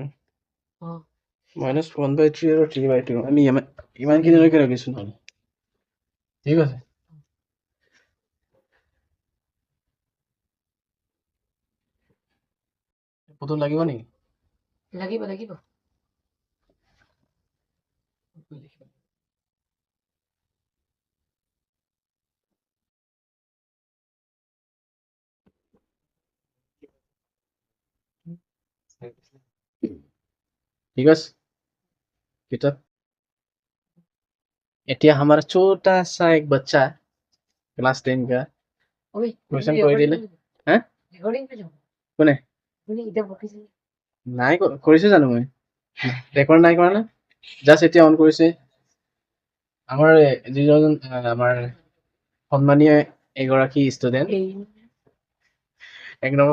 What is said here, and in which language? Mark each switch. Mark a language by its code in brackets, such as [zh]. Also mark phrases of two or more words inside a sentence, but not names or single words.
[as] অ -1/3 আৰু 3/2 আমি ইমানখিনিলৈকে ৰাখিছো নহ'লে ঠিক আছে ফটো লাগিব নেকি লাগিব লাগিব [hi] ठीक है किताब এতিয়া हमारा छोटा सा एक बच्चा क्लास 10 का क्वेश्चन [as] কৰি দিলে হা ৰেকৰ্ডিং কৰি যাম কোনে আপুনি এতিয়া বকিছে নাই কৰিছে জানো মই ৰেকৰ্ড নাই কৰা না জাস্ট এতিয়া অন কৰিছে আমাৰ যিজন আমাৰ সন্মানীয় এগৰাকী ষ্টুডেন্ট এক নম্বৰ